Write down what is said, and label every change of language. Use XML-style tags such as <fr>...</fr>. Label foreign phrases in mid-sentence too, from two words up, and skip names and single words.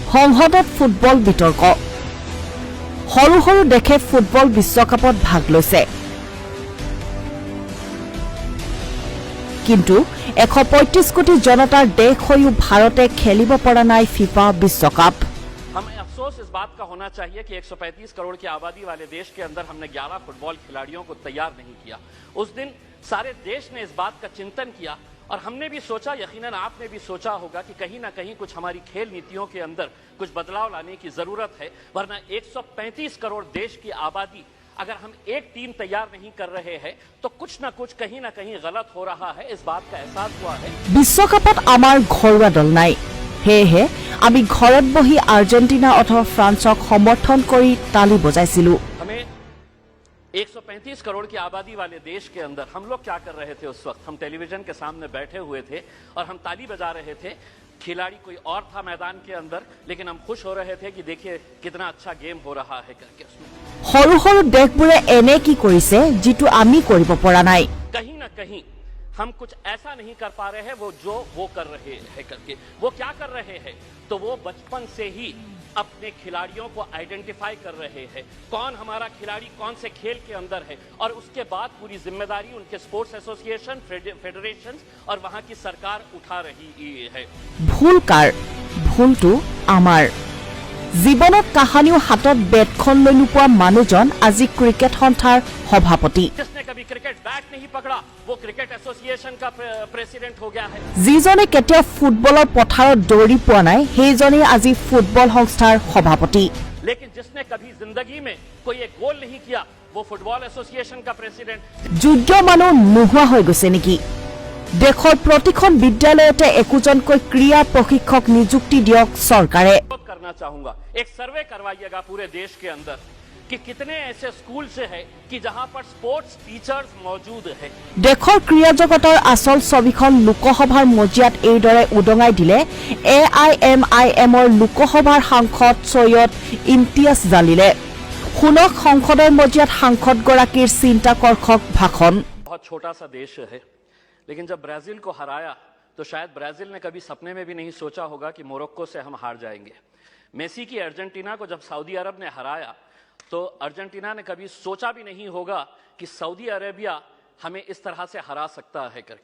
<as>সংসদত ফুটবল বিতৰ্ক সৰু সৰু দেশে ফুটবল বিশ্বকাপত ভাগ লৈছে কিন্তু 135 কোটি জনতাৰ দেশ হৈও ভাৰতে খেলিব পৰা নাই ফিফা বিশ্বকাপ</as> <hi>हमें अफसोस इस बात का होना चाहिए कि 135 करोड़ की आबादी वाले देश के अंदर हमने 11 फुटबॉल खिलाड़ियों को तैयार नहीं किया। उस दिन सारे देश ने इस बात का चिंतन किया और हमने भी सोचा, यकीनन आपने भी सोचा होगा कि कहीं ना कहीं कुछ हमारी खेल नीतियों के अंदर कुछ बदलाव लाने की जरूरत है, वरना 135 करोड़ देश की आबादी अगर हम एक टीम तैयार नहीं कर रहे हैं तो कुछ ना कुछ कहीं ना कहीं गलत हो रहा है। इस बात का एहसास हुआ है।</hi> <as>বিশ্বকাপত আমাৰ ঘৰুৱা দল নাই, হেহে আমি ঘৰত বহি আৰ্জেণ্টিনা অথবা ফ্ৰান্সক সমৰ্থন কৰি তালি বজাইছিলো।</as> <hi>हमें 135 करोड़ की आबादी वाले देश के अंदर हम लोग क्या कर रहे थे? उस वक्त हम टेलीविजन के सामने बैठे हुए थे और हम ताली बजा रहे थे। खिलाड़ी कोई और था मैदान के अंदर, लेकिन हम खुश हो रहे थे कि देखिए कितना अच्छा गेम हो रहा है करके। उसमें</hi> <as>সৰু সৰু দেশবোৰে এনে কি কৰিছে যিটো আমি কৰিব পৰা নাই।</as> <hi>कहीं ना कहीं हम कुछ ऐसा नहीं कर पा रहे हैं वो कर रहे हैं करके। वो क्या कर रहे हैं? तो वो बचपन से ही अपने खिलाड़ियों को आइडेंटिफाई कर रहे हैं, कौन हमारा खिलाड़ी कौन से खेल के अंदर है, और उसके बाद पूरी जिम्मेदारी उनके</hi> <en>sports association, federation</en> <hi>और वहां की सरकार उठा रही है।</hi> <as>ভুল কাৰ? ভুলটো আমাৰ। জীৱনত কাহানিও হাতত বেটখন লৈ নোপোৱা মানুহজন আজি ক্ৰিকেট সন্থাৰ সভাপতি।</as> <hi>जिसने कभी</hi> <en>cricket bat</en> <hi>नहीं पकड़ा वो</hi> <en>cricket association</en> <hi>का प्रेसिडेंट हो गया है।</hi> <as>যিজনে কেতিয়া ফুটবলৰ পথাৰত দৌৰি পোৱা নাই সেইজনে আজি ফুটবল সংস্থাৰ সভাপতি।</as> <hi>लेकिन जिसने कभी जिंदगी में कोई एक गोल नहीं किया वो</hi> <en>football association</en> <hi>का प्रेसिडेंट।</hi> <as>যোগ্য মানুহ নোহোৱা হৈ গৈছে নেকি? দেশৰ প্ৰতিখন বিদ্যালয়তে একোজনকৈ ক্ৰীড়া প্ৰশিক্ষক নিযুক্তি দিয়ক চৰকাৰে।</as> <hi>करना चाहूंगा, एक सर्वे करवाइएगा पूरे देश के अंदर कि कितने ऐसे स्कूल से है कि जहां पर</hi> <en>sports teachers</en> <hi>मौजूद है।</hi> <as>দেশৰ ক্ৰীড়া জগতৰ আচল ছবিখন লোকসভাৰ মজিয়াত এইদৰে উদঙাই দিলে AIMIMৰ লোকসভাৰ সাংসদ সৈয়দ ইমতিয়াজ জালিলে। শুনক সংসদৰ মজিয়াত সাংসদগৰাকীৰ চিন্তাকৰ্ষক ভাষণ।</as> <hi>बहुत छोटा सा देश है, लेकिन जब ब्राजील को हराया तो शायद ब्राजील ने कभी सपने में भी नहीं सोचा होगा कि मोरक्को से हम हार जाएंगे। मेसी की अर्जेंटीना को जब सऊदी अरब ने हराया तो अर्जेंटीना ने कभी सोचा भी नहीं होगा कि सऊदी अरेबिया हमें इस तरह से हरा सकता है करके।</hi>